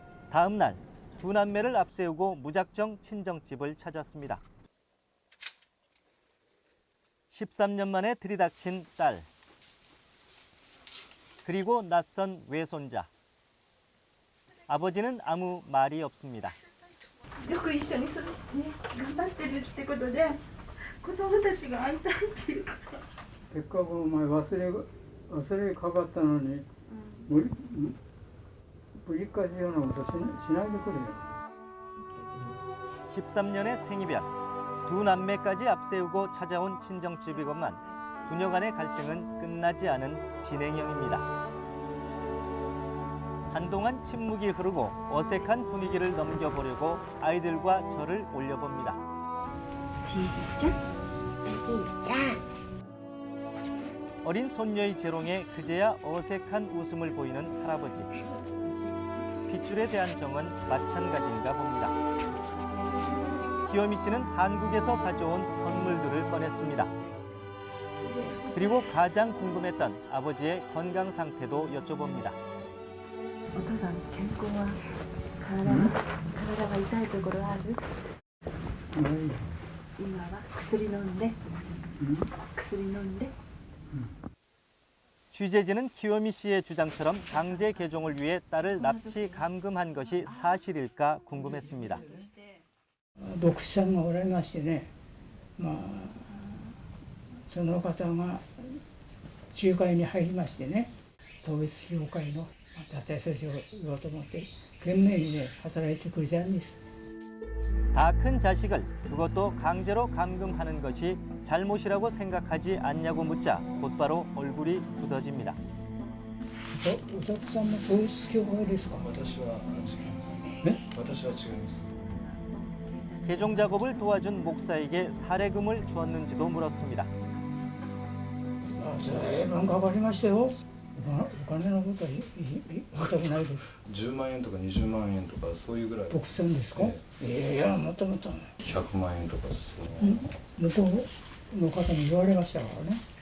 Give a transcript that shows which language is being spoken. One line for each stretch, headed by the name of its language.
Korean: 다음 날 두 남매를 앞세우고 무작정 친정집을 찾았습니다. 13년 만에 들이닥친 딸, 그리고 낯선 외손자. 아버지는 아무 말이 없습니다.
Japanese: よく一緒に頑張ってるってことで子供たちが会いたいっていうからせっかくお前忘れかかったのに、ぶり返すようなことしないでくれよ。
Korean: 13년의 생이별, 두 남매까지 앞세우고 찾아온 친정집이건만 부녀 간의 갈등은 끝나지 않은 진행형입니다. 한동안 침묵이 흐르고 어색한 분위기를 넘겨보려고 아이들과 절을 올려봅니다. 어린 손녀의 재롱에 그제야 어색한 웃음을 보이는 할아버지. 핏줄에 대한 정은 마찬가지인가 봅니다. 키요미 씨는 한국에서 가져온 선물들을 꺼냈습니다. 그리고 가장 궁금했던 아버지의 건강 상태도 여쭤봅니다.
Japanese: お父さん健康は体が痛いところある？今は薬飲んで薬飲んで
Korean: 취재진은 키요미 씨의 주장처럼 강제 개종을 위해 딸을 납치 감금한 것이 사실일까 궁금했습니다.
Japanese: 牧師さんがおられましてね、その方が仲介に入りましてね、統一教会の脱退措置を言おうと思って懸命にね働いてくれたんです。
Korean: 다 큰 자식을 그것도 강제로 감금하는 것이 잘못이라고 생각하지 않냐고 묻자 곧바로 얼굴이 굳어집니다.
Japanese: お宅さんも統一教会ですか？私は違います。私は違います。
Korean: 개종 작업을 도와준 목사에게 사례금을 주었는지도 물었습니다.
Japanese: ずいぶんかかりましたよ。お金のことは言いたくないです。 10万円とか20万円とかそういうぐらい。牧師さんですか？いやもともと 100万円とか向こうの方に言われましたからね。